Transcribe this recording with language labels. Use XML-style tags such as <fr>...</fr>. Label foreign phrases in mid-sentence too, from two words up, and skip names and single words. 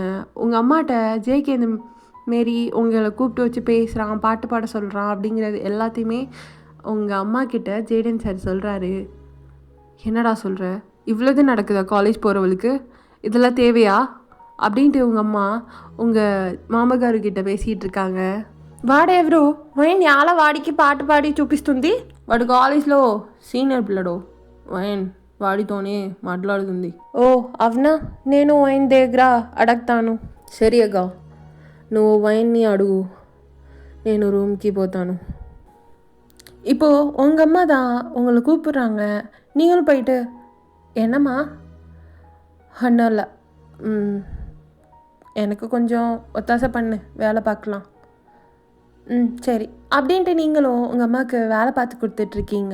<ta>உங்கள் அம்மாட்ட ஜேகே இந்த மாரி உங்களை கூப்பிட்டு வச்சு பேசுகிறான், பாட்டு பாட சொல்கிறான் அப்படிங்கிறது எல்லாத்தையுமே உங்கள் அம்மா கிட்ட ஜேடன் சார் சொல்கிறாரு. என்னடா சொல்கிற? இவ்வளோது நடக்குதா காலேஜ் போகிறவளுக்கு? இதெல்லாம் தேவையா? அப்படின்ட்டு உங்கள் அம்மா உங்கள் మామగారుகிட்ட பேசிகிட்டு இருக்காங்க.</ta> <te>వాడెవరు? వైన్ యాల వాడికి పాట పాడి చూపిస్తుంది? వాడు కాలేజ్లో సీనియర్ పిల్లడు. వైన్ వాడితోనే మాట్లాడుతుంది. ఓ అవునా, నేను వైన్ దగ్గర అడగతాను. సరిగా నువ్వు వైన్ని అడుగు, నేను రూమ్కి పోతాను.</te> <ta>இப்போது உங்கள் அம்மா தான் உங்களை கூப்பிட்றாங்க. நீங்களும் போயிட்டு, என்னம்மா? ஒன்றும் இல்லை, எனக்கு கொஞ்சம் ஒத்தாசை பண்ணு, வேலை பார்க்கலாம். சரி அப்படின்ட்டு நீங்களும் உங்கள் அம்மாவுக்கு வேலை பார்த்து கொடுத்துட்ருக்கீங்க.</ta>